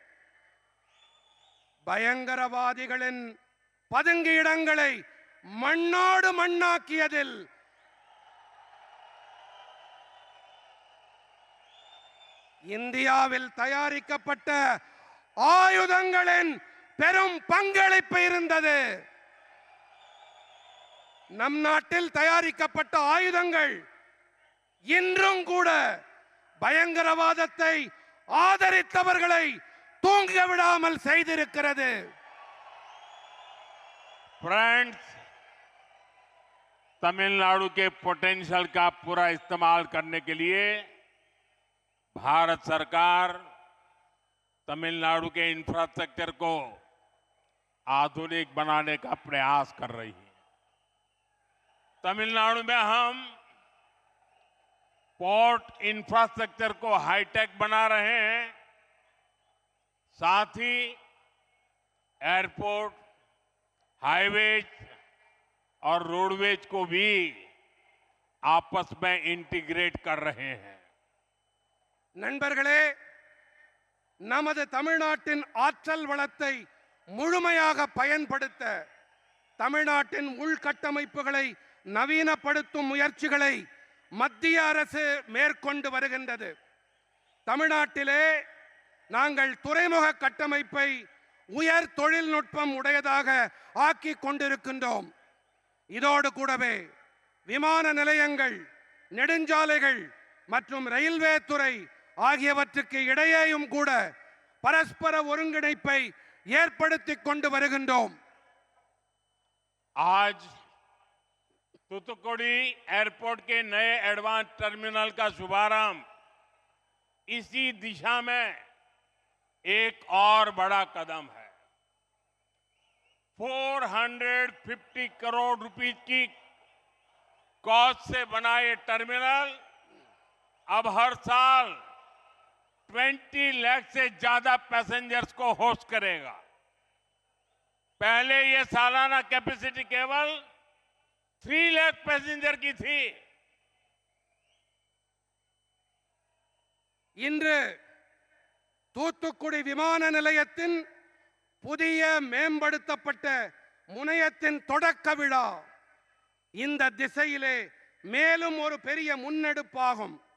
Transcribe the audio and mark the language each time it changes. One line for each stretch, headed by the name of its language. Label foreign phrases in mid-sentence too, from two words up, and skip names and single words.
Tamil: பயங்கரவாதிகளின் பதுங்கிடங்களை மண்ணோடு மண்ணாக்கியதில் இந்தியாவில் தயாரிக்கப்பட்ட ஆயுதங்களின் பெரும் பங்களிப்பு இருந்தது. நம் நாட்டில் தயாரிக்கப்பட்ட ஆயுதங்கள் இன்றும் கூட பயங்கரவாதத்தை ஆதரித்தவர்களை தூங்க விடாமல் செய்திருக்கிறது.
Hindi: फ्रेंड्स, तमिलनाडु के पोटेंशियल का पूरा इस्तेमाल करने के लिए भारत सरकार तमिलनाडु के इंफ्रास्ट्रक्चर को आधुनिक बनाने का प्रयास कर रही है। तमिलनाडु में हम
English: port infrastructure
Hindi: को हाईटेक बना रहे हैं, साथ ही एयरपोर्ट, हाईवेज और रोडवेज को भी आपस में इंटीग्रेट कर रहे हैं।
Tamil: நண்பர்களே, நமது தமிழ்நாட்டின் ஆற்றல் வளத்தை முழுமையாக பயன்படுத்த தமிழ்நாட்டின் உள்கட்டமைப்புகளை நவீனப்படுத்தும் முயற்சிகளை மத்திய அரசு மேற்கொண்டு வருகின்றது. தமிழ்நாட்டிலே நாங்கள் துறைமுக கட்டமைப்பை உயர் தொழில்நுட்பம் உடையதாக ஆக்கி கொண்டிருக்கின்றோம். இதோடு கூடவே விமான நிலையங்கள், நெடுஞ்சாலைகள் மற்றும் ரயில்வே துறை ஆகியவற்றுக்கு இடையேயும் கூட பரஸ்பர ஒருங்கிணைப்பை ஏற்படுத்திக் கொண்டு வருகின்றோம்.
Hindi: आज तूतुकुड़ी एयरपोर्ट के नए
English: advance terminal
Hindi: का शुभारंभ इसी दिशा में एक और बड़ा कदम है। 450 करोड़ रुपए की कॉस्ट से बना ये टर्मिनल अब हर साल 20 लाख से ज्यादा पैसेंजर्स को होस्ट करेगा। पहले ये सालाना कैपेसिटी केवल 3 लाख पैसेंजर की थी।
Tamil: இன்று தூத்துக்குடி விமான நிலையத்தின் புதிய மேம்படுத்தப்பட்ட முனையத்தின் தொடக்க விழா இந்த திசையிலே மேலும் ஒரு பெரிய முன்னெடுப்பாகும்.